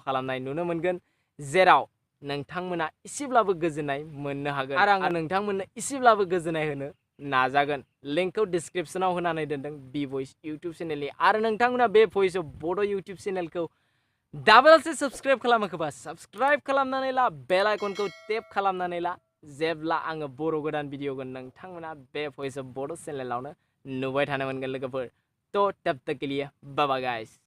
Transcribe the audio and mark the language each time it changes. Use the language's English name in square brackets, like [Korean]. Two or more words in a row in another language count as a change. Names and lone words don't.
[Bodo] खालामनाय नुनो मोनगोन जेराव नोंथांमोना एसेब्लाबो गोजोननाय मोननो हागोन आरो आङो नोंथांमोननो एसेब्लाबो गोजोननाय होनो नाजागोन लिंकखौ डिस्क्रिप्शनाव होनानै दोनदों bboys इउटुब चेनेलनि आरो नोंथांमोना बे भइस अफ बड' इउटुब चेनेलखौ दाबोलसे साबस्क्राइब खालामाखैबा साबस्क्राइब खालामनानै ला बेल आइकनखौ टेप खालामनानै ला जेब्ला आङो बर' गोदान भिडिअ होगोन नोंथांमोना बे भइस अफ बड' चेनेलावनो नुबाय थानो मोनगोन लोगोफोर थ' [Hindi] तब तक के लिए [English] bye bye guys